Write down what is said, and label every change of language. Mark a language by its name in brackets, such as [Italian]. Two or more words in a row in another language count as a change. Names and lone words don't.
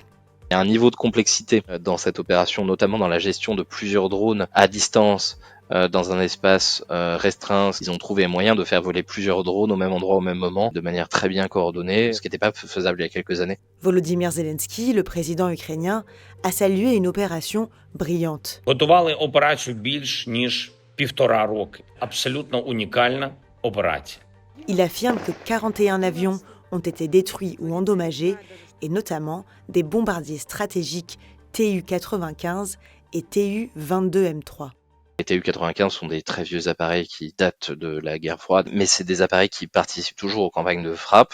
[French] Il y a un niveau de complexité dans cette opération, notamment dans la gestion de plusieurs drones à distance, dans un espace restreint. Ils ont trouvé un moyen de faire voler plusieurs drones au même endroit au même moment, de manière très bien coordonnée, ce qui n'était pas faisable il y a quelques années. Volodymyr Zelensky, le président ukrainien, a salué une opération brillante. [Ukrainian] Готували операцію більш ніж 1,5 роки. Абсолютно унікальна операція. [French] Il affirme que 41 avions ont été détruits ou endommagés, et notamment des bombardiers stratégiques Tu-95 et Tu-22M3. Les Tu-95 sont des très vieux appareils qui datent de la guerre froide, mais c'est des appareils qui participent toujours aux campagnes de frappe.